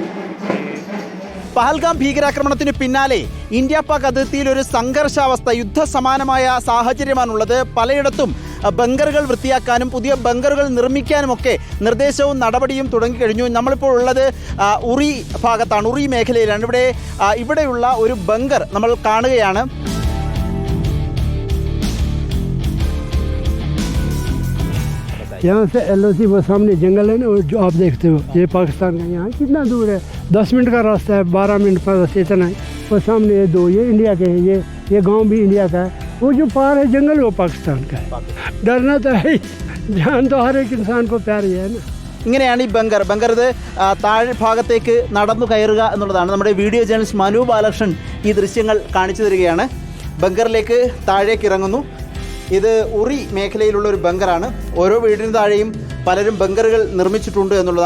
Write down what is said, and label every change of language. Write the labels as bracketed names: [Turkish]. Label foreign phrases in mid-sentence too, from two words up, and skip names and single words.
[Malayalam] പഹൽഗാം ഭീകരാക്രമണത്തിന് പിന്നാലെ ഇന്ത്യ പാക് അതിർത്തിയിൽ ഒരു സംഘർഷാവസ്ഥ, യുദ്ധസമാനമായ സാഹചര്യമാണുള്ളത്. പലയിടത്തും ബങ്കറുകൾ വൃത്തിയാക്കാനും പുതിയ ബങ്കറുകൾ നിർമ്മിക്കാനുമൊക്കെ നിർദ്ദേശവും നടപടിയും തുടങ്ങിക്കഴിഞ്ഞു. നമ്മളിപ്പോൾ ഉള്ളത് ഉറി ഭാഗത്താണ്, ഉറി മേഖലയിലാണ്. ഇവിടെയുള്ള ഒരു ബങ്കർ നമ്മൾ കാണുകയാണ്. [Hindi] यहाँ से LOC वो सामने जंगल है ना, जो आप देखते हो, ये पाकिस्तान का यहाँ कितना दूर है, 10 मिनट का रास्ता है, 12 मिनट का रास्ता इतना है। वो सामने ये दो, ये इंडिया के हैं, ये गांव भी इंडिया का है, वो जो पार है जंगल वो पाकिस्तान का है। डरना तो है ही, जान तो हर एक इंसान को प्यारी है ना। [Malayalam] ഇങ്ങനെയാണ് ഈ ബങ്കർ ഇത് താഴെ ഭാഗത്തേക്ക് നടന്നു കയറുക എന്നുള്ളതാണ്. നമ്മുടെ വീഡിയോ ജേർണലിസ്റ്റ് മനു ബാലകൃഷ്ണൻ ഈ ദൃശ്യങ്ങൾ കാണിച്ചു തരികയാണ്. ബങ്കറിലേക്ക് താഴേക്ക് ഇറങ്ങുന്നു. ഇത് ഉറി മേഖലയിലുള്ള ഒരു ബങ്കറാണ്. ഓരോ വീടിന് താഴെയും പലരും ബങ്കറുകൾ നിർമ്മിച്ചിട്ടുണ്ട് എന്നുള്ളതാണ്.